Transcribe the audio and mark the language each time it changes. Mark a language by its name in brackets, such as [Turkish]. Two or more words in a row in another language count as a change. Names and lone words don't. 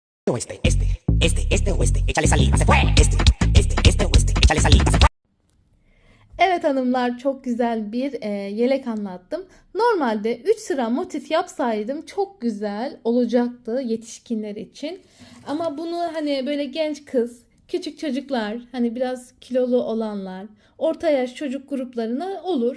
[Spanish] o este o este, échale saliva, se fue. Este o este, échale saliva, se fue. [Turkish] Evet hanımlar, çok güzel bir yelek anlattım. Normalde 3 sıra motif yapsaydım çok güzel olacaktı yetişkinler için. Ama bunu hani böyle genç kız, küçük çocuklar, hani biraz kilolu olanlar, orta yaş çocuk gruplarına olur.